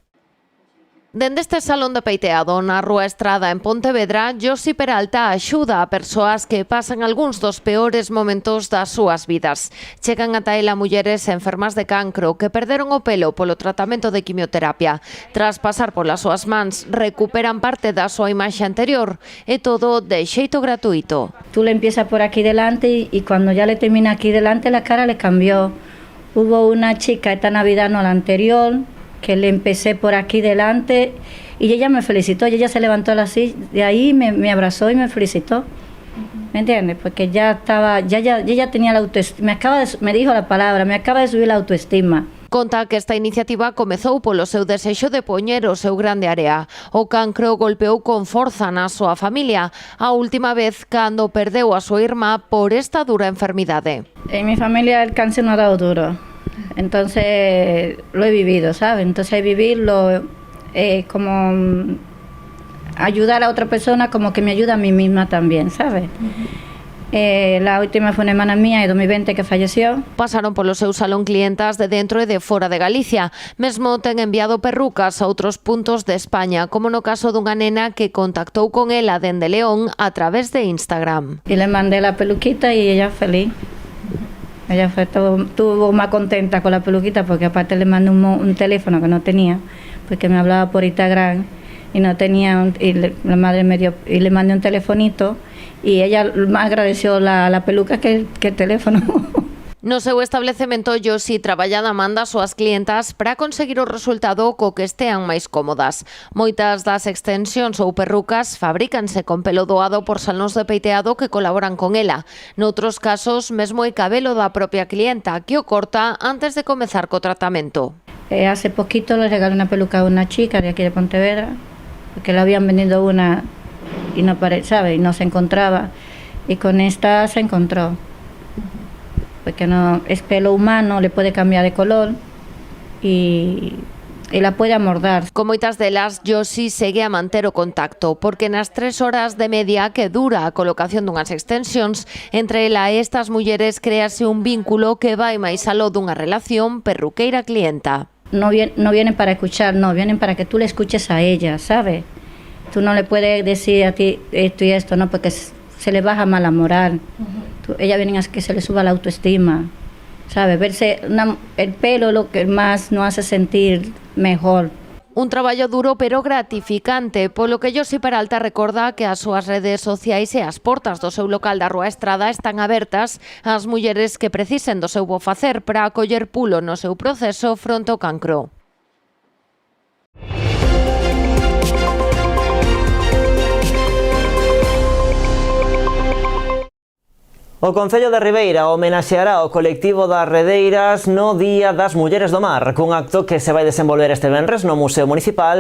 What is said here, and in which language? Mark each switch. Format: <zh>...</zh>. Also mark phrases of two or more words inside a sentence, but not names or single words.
<gl>Dende este salón de peiteado na Rúa Estrada en Pontevedra, Josi Peralta axuda a persoas que pasan algúns dos peores momentos das súas vidas. Chegan ata ela mulleres enfermas de cancro que perderon o pelo polo tratamento de quimioterapia. Tras pasar polas súas mans, recuperan parte da súa imaxe anterior e todo de xeito gratuito.</gl> <es>Tú le empiezas por aquí delante y cuando ya le termina aquí delante la cara le cambió. Hubo una chica esta Navidad, no la anterior, que le empecé por aquí delante y ella me felicitó, y ella se levantó así, de ahí me abrazó y me felicitó. ¿Me entiendes? Porque ya estaba, ya tenía la autoestima, me dijo la palabra, me acaba de subir la autoestima.</es> <gl>Conta que esta iniciativa comezou polo seu desexo de poñer o seu grande área. O cancro golpeou con forza na súa familia, a última vez cando perdeu a súa irmá por esta dura enfermidade.</gl> <es>En mi familia el cáncer no ha dado duro. Entonces lo he vivido, ¿sabes? Entonces vivirlo como ayudar a otra persona como que me ayuda a mí misma también, ¿sabes?</es> <gl>La última foi unha hermana mía de 2020 que falleció. Pasaron polo seu salón clientas de dentro e de fora de Galicia. Mesmo ten enviado perrucas a outros puntos de España, como no caso dunha nena que contactou con ela dende León a través de Instagram.</gl> <es>Y le mandé la peluquita y ella feliz. Ella estuvo más contenta con la peluquita porque aparte le mandé un teléfono que no tenía, porque me hablaba por Instagram y no tenía, la madre me dio, y le mandé un telefonito y ella más agradeció la peluca que el teléfono.</es> <gl>No seu establecemento, Josi traballa da man das súas clientas para conseguir o resultado co que estean máis cómodas. Moitas das extensións ou perrucas fabrícanse con pelo doado por salóns de peiteado que colaboran con ela. Noutros casos, mesmo é cabelo da propia clienta que o corta antes de comezar co tratamento.</gl> <es>Hace poquito le regalé una peluca a una chica de aquí de Pontevedra, porque le habían vendido una y no ¿sabe? Y no se encontraba, y con esta se encontró, porque no es pelo humano, le puede cambiar de color y la puede amordar. Con moitas delas, Josi segue a manter o contacto, porque nas 3 horas de media que dura a colocación dunhas extensións, entre ela e estas mulleres créase un vínculo que vai máis aló dunha relación perruqueira-clienta. No vienen para escuchar, no, vienen para que tú le escuches a ella, ¿sabes? Tú no le puedes decir a ti esto y esto, no, porque se le baja mala moral. Ella viene a que se le suba la autoestima, ¿sabes? Verse el pelo es lo que más nos hace sentir mejor.</es> <gl>Un traballo duro pero gratificante, polo que Josi Peralta recorda que as súas redes sociais e as portas do seu local da Rúa Estrada están abertas ás mulleres que precisen do seu bo facer para acoller pulo no seu proceso fronte ao cancro. O Concello de Ribeira homenaxeará o colectivo das redeiras no Día das Mulleres do Mar, cun acto que se vai desenvolver este venres no Museo Municipal.</gl>